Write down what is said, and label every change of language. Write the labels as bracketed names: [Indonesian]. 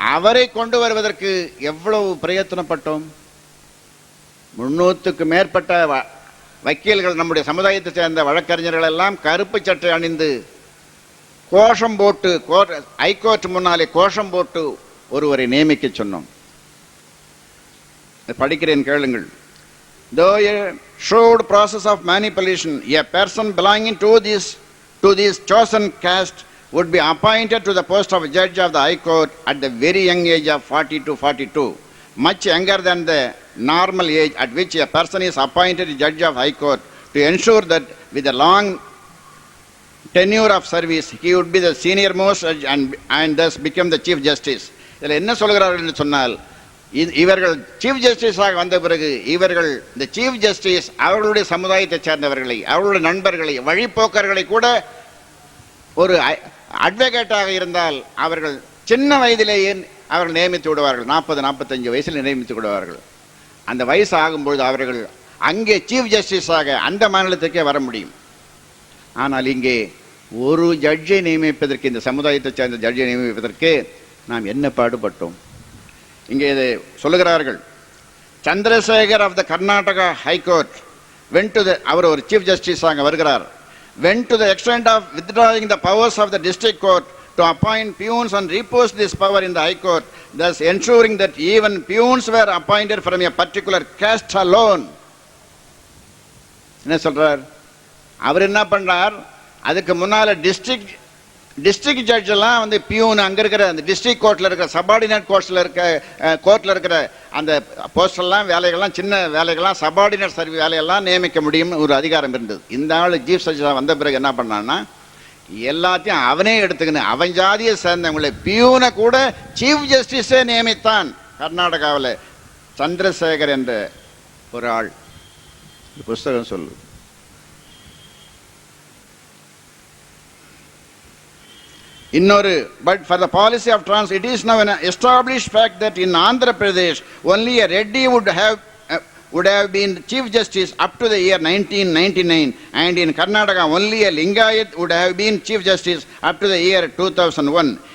[Tamil] அவரை கொண்டு வருவதற்கு எவ்வளவு பிரயத்தனப்பட்டோம். 300க்கு மேற்பட்ட வக்கீல்கள், நம்முடைய சமுதாயத்தை சேர்ந்த வழக்கறிஞர்கள் எல்லாம் கருப்பு சட்டை அணிந்து கோஷம் போட்டு, ஹைகோர்ட் முன்னாலே கோஷம் போட்டு ஒருவரை நியமிக்க சொன்னோம். படிக்கிறேன், கேளுங்கள். [English] Though a shrewd process of manipulation, a person belonging to this chosen caste would be appointed to the post of judge of the High Court at the very young age of 40 to 42. much younger than the normal age at which a person is appointed judge of High Court, to ensure that with a long tenure of service he would be the senior most judge and thus become the Chief Justice. [Tamil] இதில் என்ன சொல்கிறார்கள் என்று சொன்னால், இவர்கள் chief ஜஸ்டிஸாக வந்த பிறகு இவர்கள் இந்த சீஃப் ஜஸ்டிஸ் அவர்களுடைய சமுதாயத்தை சேர்ந்தவர்களை, அவர்களுடைய நண்பர்களை, வழிப்போக்கர்களை கூட ஒரு அட்வொகேட்டாக இருந்தால் அவர்கள் சின்ன வயதிலேயே அவர்கள் நியமித்து விடுவார்கள். 40-45 வயசில் நியமித்து விடுவார்கள். அந்த வயசு ஆகும்பொழுது அவர்கள் அங்கே சீஃப் ஜஸ்டிஸாக அந்த மாநிலத்துக்கே வர முடியும். ஆனால் இங்கே ஒரு ஜட்ஜை நியமிப்பதற்கு, இந்த சமுதாயத்தை சேர்ந்த ஜட்ஜை நியமிப்பதற்கு நாம் என்ன பாடுபட்டோம்? இங்கே இதை சொல்லுகிறார்கள். Chandrasekhar [English] of the Karnataka high court went to the, [Tamil] அவர் ஒரு சீஃப் ஜஸ்டிஸாக வருகிறார். [English] went to the extent of withdrawing the powers of the district court to appoint peons and repost this power in the High Court, thus ensuring that even peons were appointed from a particular caste alone. [Tamil] என்ன சொல்றார்? அவர் என்ன பண்றார்? அதுக்கு முன்னால district judge எல்லாம் வந்து peon அங்க இருக்கிற அந்த டிஸ்ட்ரிக்ட் கோர்ட்ல இருக்கிற சபார்டினேட் கோர்ட்ல இருக்கிற அந்த போஸ்ட் எல்லாம் வேலைகள்லாம், சின்ன வேலைகள்லாம், சபார்டினேட் சர்வீஸ் வேலையெல்லாம் நியமிக்க முடியும் ஒரு அதிகாரம் இருந்தது. இந்த ஆள் சீஃப் ஜஸ்டிஸா வந்த பிறகு என்ன பண்ணான்னா, எல்லாத்தையும் அவனே எடுத்துக்கணும். அவன் ஜாதியை சேர்ந்தவங்களை பியூனை கூட சீஃப் ஜஸ்டிஸே நியமித்தான். கர்நாடகாவில் சந்திரசேகர் என்ற ஒரு ஆள், புஸ்தகம் சொல்லு. இன்னொரு, [English] but for the policy of trans, it is now an established fact that in Andhra Pradesh only a Reddy would have been Chief Justice up to the year 1999, and in Karnataka only a Lingayat would have been Chief Justice up to the year 2001.